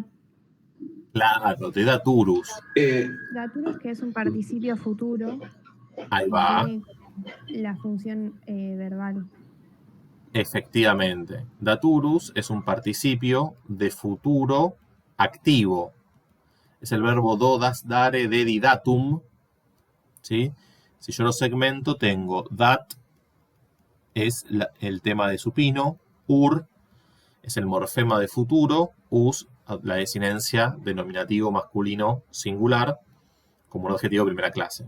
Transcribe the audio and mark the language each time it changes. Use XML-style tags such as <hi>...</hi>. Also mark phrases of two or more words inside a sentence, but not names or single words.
<es>Claro, de daturus. daturus, que es un participio futuro. Ahí va. Tiene la función verbal. Efectivamente. Daturus es un participio de futuro activo. Es el verbo</es> <la>dodas, dare, dedi, datum.</la> <es>¿Sí? Si yo lo segmento, tengo dat, es el tema de supino, ur, es el morfema de futuro, us, la desinencia de nominativo masculino singular, como un adjetivo de primera clase.</es>